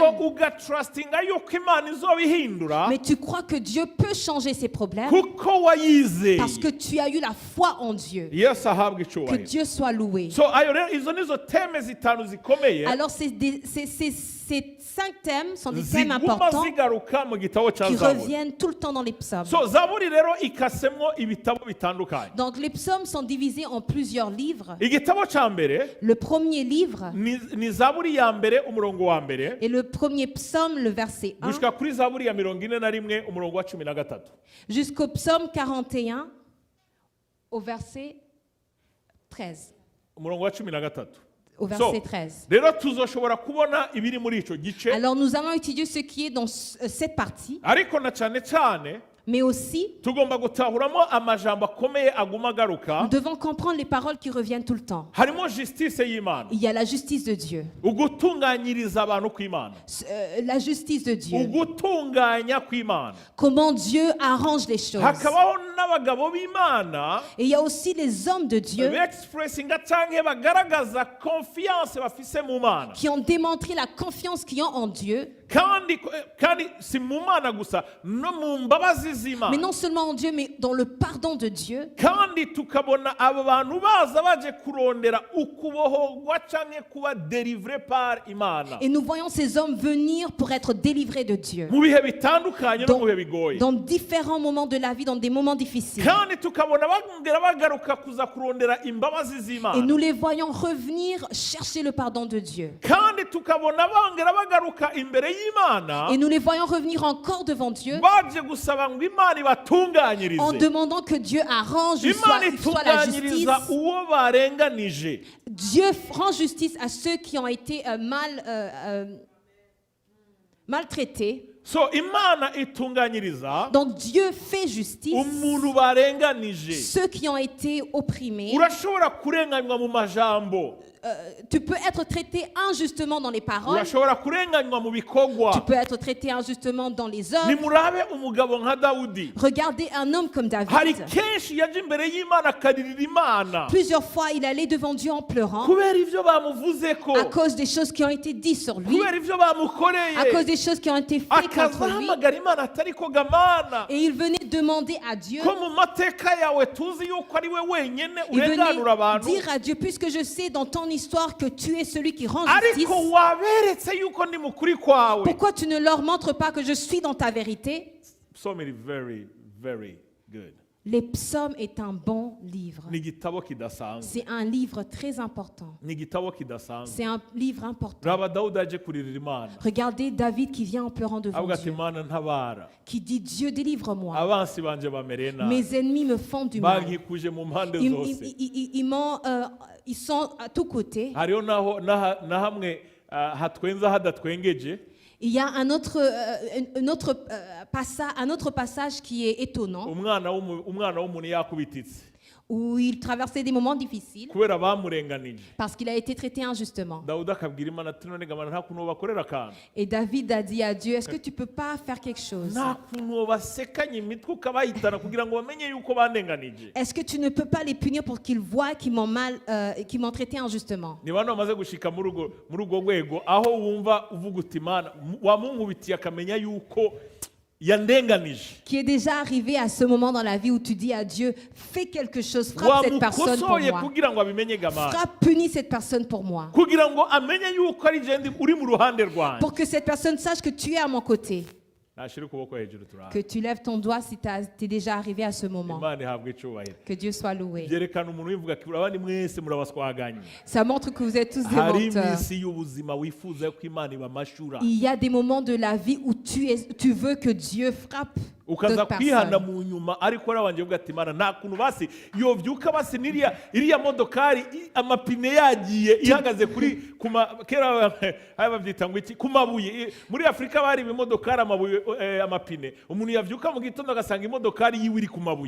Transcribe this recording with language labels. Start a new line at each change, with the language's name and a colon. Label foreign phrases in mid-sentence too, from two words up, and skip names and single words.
Rundi: ugatrustinga yuko Imana izobihindura
French: mais tu crois que Dieu peut changer ces problèmes
Rundi: kuko wayizeye.
French: parce que tu as eu la foi en Dieu.
Rundi: Yesu ahabwe
French: Que
Rundi: icyubahiro.
French: Dieu soit loué.
Rundi: So ayo rero izo nizo teme zitanu zikomeye
French: Alors ces Ces 5 thèmes sont des thèmes
Rundi: ziguma
French: importants
Rundi: zigaruka mu gitabo cya
French: qui
Rundi: zaburi.
French: reviennent tout le temps dans les psaumes.
Rundi: So zaburi rero ikasemwo ibitabo bitandukanye.
French: Donc les psaumes sont divisés en plusieurs livres.
Rundi: Igitabo cya mbere
French: Le premier livre
Rundi: ni zaburi ya mbere umurongo wa mbere
French: est le premier psaume, le verset 1,
Rundi: gushika kuri zaburi ya 41 umurongo wa 13.
French: jusqu'au psaume 41, au verset 13.
Rundi: Umurongo wa 13.
French: Au verset 13.
Rundi: Rero tuzoshobora kubona ibiri muri ico gice,
French: Alors nous allons étudier ce qui est dans cette partie,
Rundi: ariko na cyane cyane
French: mais aussi
Rundi: tugomba gutahuramo amajambo akomeye aguma agaruka.
French: nous devons comprendre les paroles qui reviennent tout le temps.
Rundi: Harimo justice y'Imana,
French: Il y a la justice de Dieu.
Rundi: ugutunganyiriza abantu kw'Imana,
French: La justice de Dieu.
Rundi: ugutunganya kw'Imana.
French: Comment Dieu arrange les choses.
Rundi: Hakabaho n'abagabo b'Imana
French: Et il y a aussi les hommes de Dieu
Rundi: expressinga canke bagaragaza confiance bafise mu Mana,
French: qui ont démontré la confiance qu'ils ont en Dieu.
Rundi: kandi si mu Mana gusa no mu mbabazi
French: Mais
Rundi: z'Imana.
French: non seulement en Dieu, mais dans le pardon de Dieu.
Rundi: Kandi tukabona abo bantu baza baje kurondera ukubohorwa canke kuba
French: délivré par
Rundi: Imana
French: Et nous voyons ces hommes venir pour être délivrés de Dieu.
Rundi: mu bihe bitandukanye no mu bihe bigoye.
French: Dans différents moments de la vie, dans des moments difficiles.
Rundi: Kandi tukabona bongera bagaruka kuza kurondera imbabazi
French: Et
Rundi: z'Imana.
French: nous les voyons revenir chercher le pardon de Dieu.
Rundi: Kandi tukabona bongera bagaruka imbere y'Imana
French: Et nous les voyons revenir encore devant Dieu
Rundi: baje gusaba ngo Imana
French: en
Rundi: ibatunganyirize.
French: demandant que Dieu arrange
Rundi: Imana
French: soit la justice.
Rundi: itunganyiriza uwo barenganije.
French: Dieu rend justice à ceux qui ont été maltraités.
Rundi: So Imana itunganyiriza
French: Donc Dieu fait justice
Rundi: umuntu barenganije.
French: ceux qui ont été opprimés.
Rundi: Urashobora kurenganywa mu majambo,
French: Tu peux être traité injustement dans les paroles.
Rundi: urashobora kurenganywa mu
French: Tu
Rundi: bikorwa.
French: peux être traité injustement dans les œuvres.
Rundi: Nimurabe umugabo nka Dawudi,
French: Regardez un homme comme
Rundi: hari
French: David.
Rundi: kenshi yaje imbere y'Imana akaririra Imana
French: Plusieurs fois, il allait devant Dieu en pleurant
Rundi: kubera ivyo bamuvuzeko,
French: à cause des choses qui ont été dites sur lui,
Rundi: kubera ivyo
French: à cause
Rundi: bamukoreye,
French: des choses qui ont été faites contre lui.
Rundi: akazahamagara Imana atariko gamana.
French: Et il venait demander à Dieu,
Rundi: Ko mu mateka yawe tuzi yuko ari we wenyene
French: il
Rundi: urenganura
French: venait
Rundi: abantu,
French: dire à Dieu, puisque je sais dans ton histoire que tu es celui qui rend justice,
Rundi: ariko waberetse yuko ndi mukuri kwawe.
French: pourquoi tu ne leur montres pas que je suis dans ta vérité?
English: Psalm is very, very good.
French: Les psaumes est un bon livre.
Rundi: Ni igitabo kidasanzwe,
French: C'est un livre très important.
Rundi: ni igitabo kidasanzwe.
French: C'est un livre important.
Rundi: Raba Dawudi aje kuririra Imana,
French: Regardez David qui vient en pleurant devant
Rundi: avuga ati
French: Dieu,
Rundi: Imana ntabara,
French: qui dit, Dieu délivre-moi.
Rundi: abansi banje bamereye nabi,
French: Mes ennemis me font du mal.
Rundi: bankikuje mu mpande
French: Ils,
Rundi: zose.
French: ils sont à tous côtés.
Rundi: Hariho na hamwe hatwenza hadatwengeje.
French: Il y a un autre passage qui est étonnant,
Rundi: umwana w'umuntu yakubititse
French: où il traversait des moments difficiles
Rundi: kubera bamurenganije.
French: parce qu'il a été traité injustement.
Rundi: Dawudi akabwira Imana ati none gamana nta kuntu bakorera akantu,
French: Et David a dit à Dieu, est-ce que tu peux pas faire quelque chose?
Rundi: nta kuntu basekanye imitwe ukabahitana kugira ngo bamenye yuko bandenganije.
French: Est-ce que tu ne peux pas les punir pour qu'ils voient qu'ils m'ont traité injustement?
Rundi: Ni bantu bamaze gushika muri urwo rwego aho wumva uvuga uti Imana wamunkubitiye akamenya yuko yandenganije,
French: Qui est déjà arrivé à ce moment dans la vie où tu dis à Dieu, fais quelque chose, frappe cette personne pour
Rundi: wamukosoye
French: moi.
Rundi: kugira ngo abimenye gamana,
French: Frappe, punis cette personne pour moi.
Rundi: kugira ngo amenye yuko ari je uri mu ruhande rwanjye.
French: Pour que cette personne sache que tu es à mon côté.
Rundi: Nashira ukuboko hejuru turahana.
French: Que tu lèves ton doigt si tu es déjà arrivé à ce moment.
Rundi: Imana ihabwe icubahiro.
French: Que Dieu soit loué.
Rundi: Byerekana umuntu wivuga ati abandi mwese murabaswaganye.
French: Ça montre que vous êtes tous des
Rundi: Hari
French: menteurs.
Rundi: iminsi y'ubuzima wifuza ko Imana ibamashura,
French: Il y a des moments de la vie où tu veux que Dieu frappe
Rundi: ukaza
French: d'autres
Rundi: kwihana
French: personnes.
Rundi: mu nyuma, ariko nabanje kuvuga ati Imana nta kuntu basi yovyuka basi iriya modokari amapine yagiye ihagaze kuri kera babyita ngo iki ku mabuye. Muri Afurika bari ibimodokari amapine, umuntu yavyuka mu gitondo agasanga imodokari yiwe iri ku mabuye.